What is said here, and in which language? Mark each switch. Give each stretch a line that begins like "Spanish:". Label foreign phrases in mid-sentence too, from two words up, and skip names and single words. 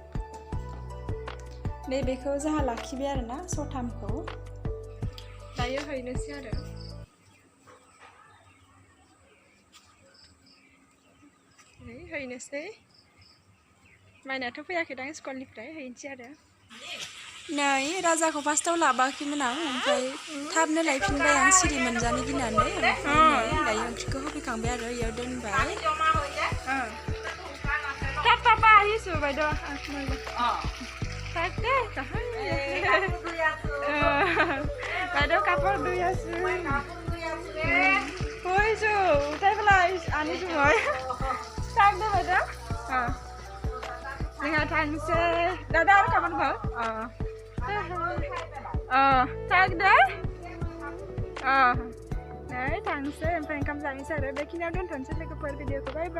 Bodo: नैबेखौ जाहा लाखिबाय आरोना सथामखौ दायो हैनोसै आरो हैनोसै माइनाथ' फैयाखैदां स्कुलनिफ्राय हैनोसै आरो नै राजाखौ फार्स्टआव लाबाखैमोन आं ओमफ्राय थाबनो लायफिनबाय आं सिरि मोनजानो गिनानै ओमफ्राय दायो ओंख्रिखौ होफैखांबाय आरो इयाव दोनबाय
Assamese: पापा আহিছো বাইদেউ বাইদেউ কাপোৰ ধুই আছো কৈছো উঠাই পেলাই আনিছো মই চাক দে বাইদেউ
Bodo: जोंहा थांसै दादा आरो गाबोन हो चाक दे नै थांसै ओमफ्राय ओंखाम जानोसै आरो बेखिनियाव दोनथ'नोसै लोगोफोर भिडिअखौ बाय बाय